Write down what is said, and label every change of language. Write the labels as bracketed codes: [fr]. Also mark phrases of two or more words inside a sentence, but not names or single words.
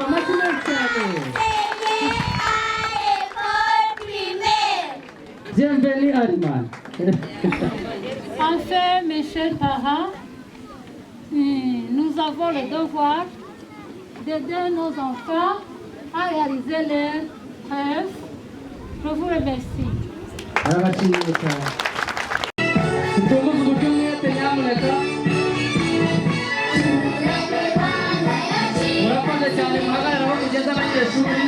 [fr] À l'école primaire. Bienvenue Ariman. Enfin, mes chers parents, nous avons le devoir d'aider nos enfants à réaliser leurs rêves. Je vous remercie. [rw] Arabashimiye cyane. Tutunguze uburyo umwete nyamuneka. Murakoze cyane muhagarara aho mugeze abanyeshuri.